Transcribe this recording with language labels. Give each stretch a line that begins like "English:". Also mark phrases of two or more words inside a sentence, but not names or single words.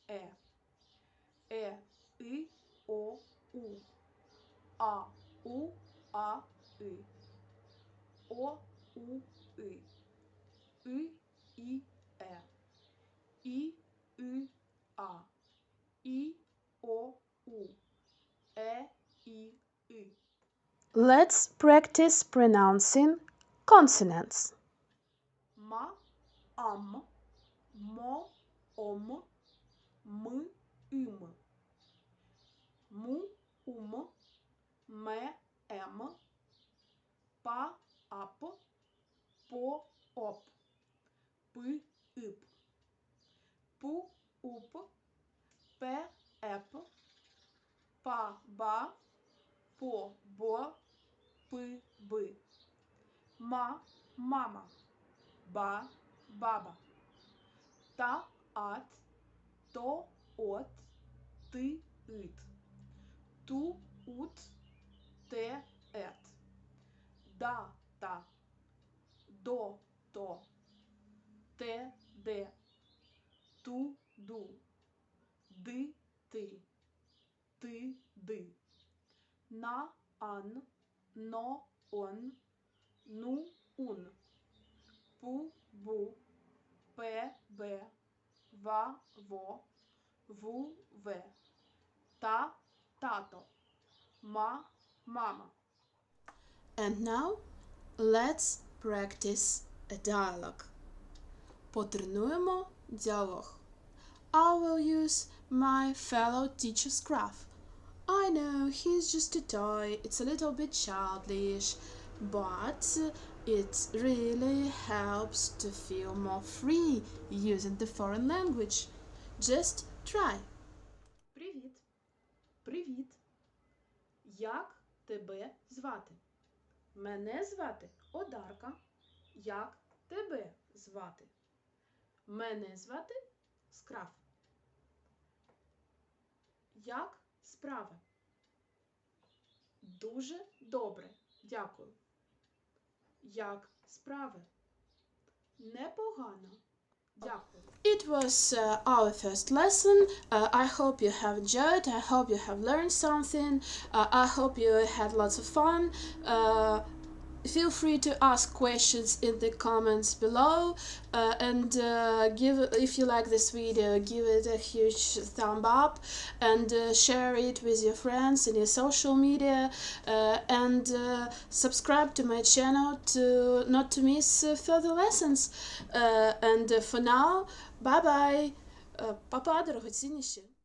Ukrainian: И, О, У, У, А, И, О, У, И, И, И, А, И, О, У, И. Let's practice pronouncing consonants. Ма, ам, мо, ом, м, ым. Му, ум, ме, ем. Па, ап, по, оп. Пы, ып. Пу, уп, пе, эп. Па, ба, по, бо, пы, бы. Ма, мама. Ба, баба. Та, ат, то, от, ты, ит. Ту, ут, те, эт. Да, та. До, то. Те, де. Ту, ду. Ди, ти. Ти, ди. На, ан. Но, он. Ну, ун. Пу, бу. Пе, бе. Ва, во. Ву, ве. Та, тато. Ма, мама.
English: And now let's practice a dialogue.
Ukrainian: Потренуємо діалог.
English: I will use my fellow teacher's graph. I know he's just a toy, it's a little bit childish, but it really helps to feel more free using the foreign language. Just try.
Ukrainian: Привіт. Привіт. Як тебе звати? Мене звати Одарка. Як тебе звати? Мене звати Скраф. Як справи? Дуже добре, дякую. Як справи? Непогано, дякую.
English: It was our first lesson. I hope you have enjoyed. I hope you have learned something. I hope you had lots of fun. Feel free to ask questions in the comments below, and if you like this video, give it a huge thumb up, and share it with your friends in your social media, and subscribe to my channel to not to miss further lessons. And for now, bye bye.
Ukrainian: Па-па, дорогоцінніші.